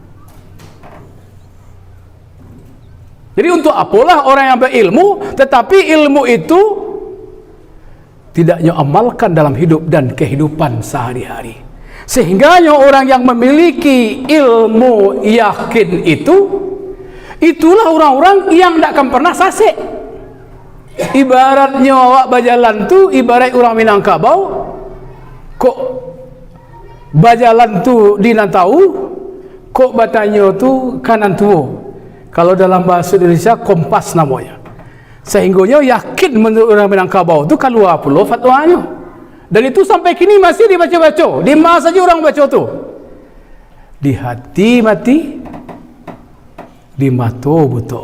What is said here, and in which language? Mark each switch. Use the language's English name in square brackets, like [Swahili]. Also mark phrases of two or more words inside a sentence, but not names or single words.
[Indonesian] Jadi untuk apalah orang yang berilmu tetapi ilmu itu tidak amalkan dalam hidup dan kehidupan sehari-hari. Sehingga orang yang memiliki ilmu yakin itu, itulah orang-orang yang tak akan pernah sasek. [Minangkabau] Ibaratnya awak berjalan tu, ibarat orang Minangkabau, kok berjalan tu di Nantau, kok bertanya tu kanan tua. [Indonesian] Kalau dalam bahasa Indonesia kompas namanya. Sehingganya yakin menurut orang Minangkabau tu keluar pula fatwanya. Dan itu sampai kini masih dibaca-baca. Di mana saja orang baca tu. Di hati mati, di mata buta.